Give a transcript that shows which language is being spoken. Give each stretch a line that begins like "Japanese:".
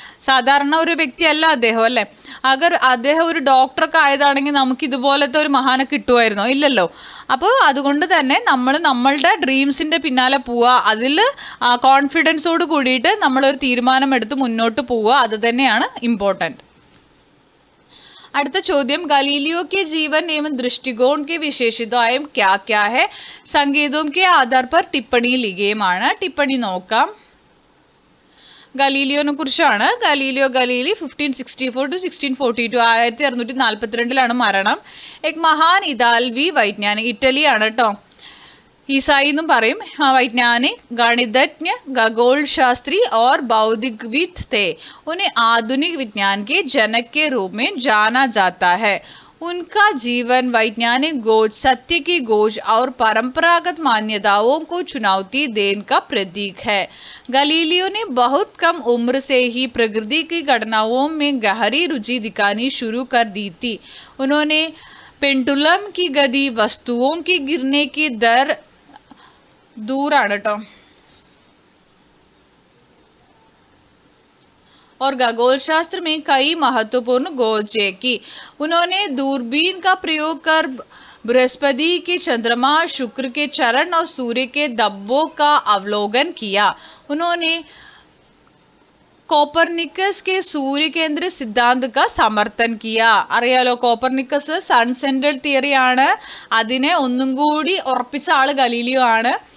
Malayalam: സാധാരണ ഒരു വ്യക്തിയല്ല അദ്ദേഹം അല്ലേ. അദ്ദേഹം ഒരു ഡോക്ടറൊക്കെ ആയതാണെങ്കിൽ നമുക്ക് ഇതുപോലത്തെ ഒരു മഹാനെ കിട്ടുമായിരുന്നോ? ഇല്ലല്ലോ. അപ്പോൾ അതുകൊണ്ട് തന്നെ നമ്മൾ നമ്മളുടെ ഡ്രീംസിന്റെ പിന്നാലെ പോവുക, അതിൽ കോൺഫിഡൻസോട് കൂടിയിട്ട് നമ്മളൊരു തീരുമാനം എടുത്ത് മുന്നോട്ട് പോവുക, അത് തന്നെയാണ് ഇമ്പോർട്ടൻറ്റ്. അടുത്ത ചോദ്യം,
Hindi: गलीलियो के जीवन एवं दृष्टिकोण के विशेषताएं क्या क्या है, संकेतों के आधार पर टिप्पणी लिखिएമാണ്.
Malayalam: टिप्पणी നോക്കാം. ഗലീലിയോനെ കുറിച്ചാണ്. ഗലീലിയോ ഗലീലി 1564 to 1642, 1642 മരണം.
Hindi: एक महान इतालवी वैज्ञानिक,
Malayalam: ഇറ്റലിയാണ് കേട്ടോ,
Hindi: ईसाई
Malayalam: एന്നും പറയും,
Hindi: वैज्ञानिक, गणितज्ञ, खगोल शास्त्री और बौद्धिकविद थे. उन्हें आधुनिक विज्ञान के जनक के रूप में जाना जाता है. उनका जीवन वैज्ञानिक खोज, सत्य की खोज और परंपरागत मान्यताओं को चुनौती देने का प्रतीक है. गलीलियो ने बहुत कम उम्र से ही प्रकृति की घटनाओं में गहरी रुचि दिखानी शुरू कर दी थी. उन्होंने पेंडुलम की गति, वस्तुओं की गिरने की दर,
Malayalam: दूराണ് കേട്ടോ,
Hindi: और खगोल शास्त्र में कई महत्वपूर्ण खोजें की. उन्होंने दूरबीन का प्रयोग कर बृहस्पति के चंद्रमा, शुक्र के चरण और सूर्य के धब्बों का अवलोकन किया. उन्होंने കോപ്പർനിക്കസ് के सूर्य केंद्रित सिद्धांत का समर्थन किया.
Malayalam: അറിയാലോ, കോപ്പർനിക്കസ് സൺ സെൻട്രൽ തിയറി ആണ്, അതിനെ ഒന്നും കൂടി ഉറപ്പിച്ച ആള് ഗലീലിയോ ആണ്.